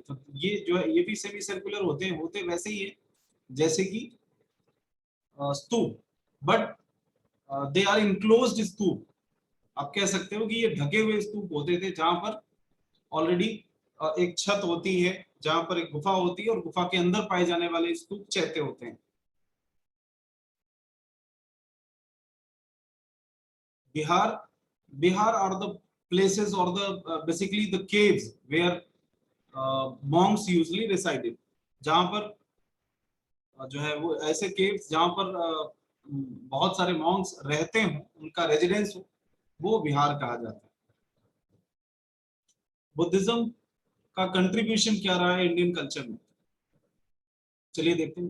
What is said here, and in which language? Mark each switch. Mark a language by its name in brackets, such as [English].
[Hindi] तो ये जो है ये भी सेमी सर्कुलर होते वैसे ही है जैसे कि स्तूप, [English] but they are enclosed [Hindi] स्तूप। आप कह सकते हो कि ये ढके हुए स्तूप होते थे, जहां पर ऑलरेडी एक छत होती है, जहां पर एक गुफा होती है और गुफा के अंदर पाए जाने वाले स्तूप चैत्य होते हैं। [English] Bihar, Bihar are the places or the basically the caves where monks usually resided. [Hindi] जहां पर जो है वो ऐसे caves जहां पर बहुत सारे monks रहते हों, उनका रेजिडेंस हो, वो बिहार कहा जाता है। बुद्धिज्म का कंट्रीब्यूशन क्या रहा है इंडियन कल्चर में? चलिए देखते हैं।